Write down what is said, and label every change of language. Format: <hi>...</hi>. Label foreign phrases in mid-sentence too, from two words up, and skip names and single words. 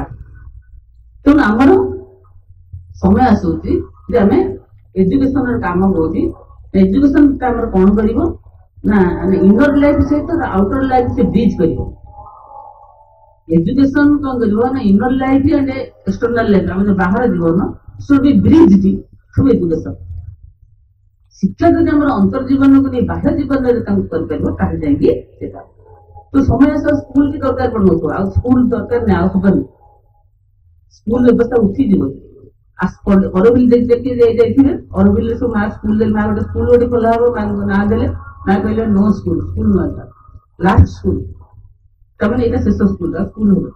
<or>ତେଣୁ ଆମର ସମୟ ଆସୁଛି ଯେ ଆମେ ଏଜୁକେସନର କାମ କରୁଛି, ଏଜୁକେସନ ଆମର କଣ କରିବ ନା</or> <en>inner life</en> <or>ସହିତ</or> <en>outer life</en> <or>ସେ ବ୍ରିଜ କରିବ। ଏଜୁକେସନ କଣ କରିବ ନା</or> <en>inner life and external life,</en> <or>ଆମର ବାହାର ଜୀବନ</or> <en>should be bridged through education।</en> <or>ଶିକ୍ଷା ଯଦି ଆମର ଅନ୍ତର୍ଜୀବନକୁ ନେଇ ବାହ୍ୟ ଜୀବନରେ ତାଙ୍କୁ କରିପାରିବ ତାହେଲେ ଯାଇକି ସେଟା ତ ସମୟ ସହ ସ୍କୁଲ କି ଦରକାର ପଡୁନଥିବ, ଆଉ ସ୍କୁଲ ଦରକାର ନାହିଁ, ଆଉ ହବନି, ସ୍କୁଲ ବ୍ୟବସ୍ଥା ଉଠିଯିବ। ଅରବିନ୍ଦ ଦେଖି ଯାଇଥିବେ, ଅରବିନ୍ଦରେ ସବୁ ମା ସ୍କୁଲ ମା ଗୋଟେ ସ୍କୁଲ ଗୋଟେ ଖୋଲା ହବ, ମାଙ୍କ ନାଁ ଦେଲେ, ମା କହିଲେ</or> <en>no school,</en> <or>ସ୍କୁଲ ନୁହଁ</or> <en>last school,</en> <or>ତାମାନେ ଏଇଟା ଶେଷ ସ୍କୁଲ, ସ୍କୁଲ ହବ।</or>